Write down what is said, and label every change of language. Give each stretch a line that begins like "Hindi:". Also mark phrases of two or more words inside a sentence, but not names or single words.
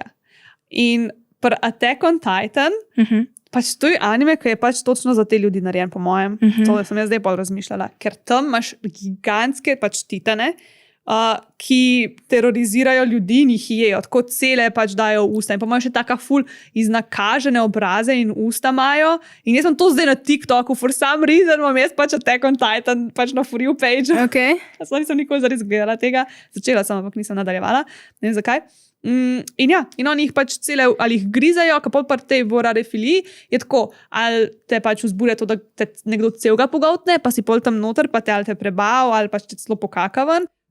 Slovenian: In pri Attack on Titan, pač to je anime, ki je pač točno za te ljudi narejen, po mojem. To sem jaz zdaj bolj razmišljala. Ker tam imaš gigantske pač titane, ki terorizirajo ljudi in jih jejo. Tako cele pač dajo v usta. In pa imajo še taka ful iznakažene obraze in usta imajo. In jaz sem to zdaj na TikToku,
English: for some reason
Slovenian: imam jaz pač Attack on Titan pač na
English: For You page.
Slovenian: Okay. Jaz nisem nikoli zares gledala tega. Začela sem, ampak nisem nadaljevala. Ne vem zakaj. In ja, in oni jih pač cele, ali jih grizajo, kapol pa tej vorarefiliji, je tako, ali te pač vzburja to, da te nekdo celega pogoltne, pa si pol tam noter, pa te ali te prebav, ali pač te celo pokakavan.